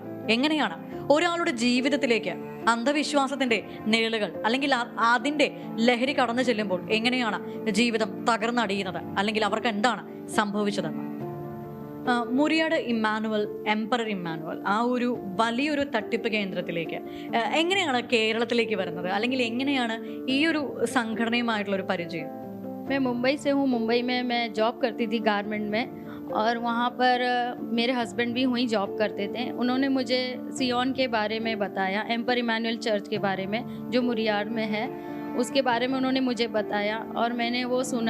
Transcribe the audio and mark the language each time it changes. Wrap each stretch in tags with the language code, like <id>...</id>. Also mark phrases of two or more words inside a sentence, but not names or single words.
<ml>എങ്ങനെയാണ് ഒരാളുടെ ജീവിതത്തിലേക്ക് അന്ധവിശ്വാസത്തിന്റെ നിഴലുകൾ അല്ലെങ്കിൽ അതിന്റെ ലഹരി കടന്നു ചെല്ലുമ്പോൾ എങ്ങനെയാണ് ജീവിതം തകർന്നടിയുന്നത്, അല്ലെങ്കിൽ അവർക്ക് എന്താണ് സംഭവിച്ചതെന്ന്. മുരിയാട് ഇമ്മാനുവൽ, എംപറർ ഇമ്മാനുവൽ ആ ഒരു വലിയൊരു തട്ടിപ്പ് കേന്ദ്രത്തിലേക്ക് എങ്ങനെയാണ് കേരളത്തിലേക്ക് വരുന്നത്, അല്ലെങ്കിൽ എങ്ങനെയാണ് ഈ ഒരു സംഘടനയുമായിട്ടുള്ള ഒരു പരിചയം?</ml> <hi>मैं मुंबई से हूँ। मुंबई में मैं जॉब करती थी गारमेंट में, और वहाँ पर मेरे हस्बैंड भी वहीं जॉब करते थे। उन्होंने मुझे सियोन के बारे में बताया, एम्पर इमानुएल चर्च के बारे में जो मुरियाड में है, उसके बारे में उन्होंने मुझे बताया और मैंने वो सुना।</hi>